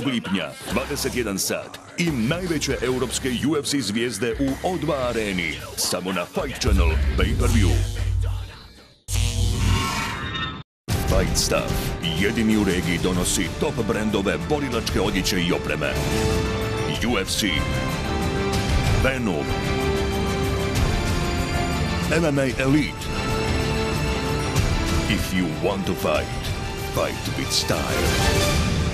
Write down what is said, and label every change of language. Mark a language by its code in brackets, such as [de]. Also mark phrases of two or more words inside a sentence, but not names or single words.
[hr] lipnja, 21 sat i najveće europske UFC zvijezde u O2 areni. Samo na Fight Channel Pay-Per-View. Fight Stuff, jedini u regiji donosi top brendove borilačke odjeće i opreme. UFC, Venom, MMA Elite. [en] If you want to fight, fight with style.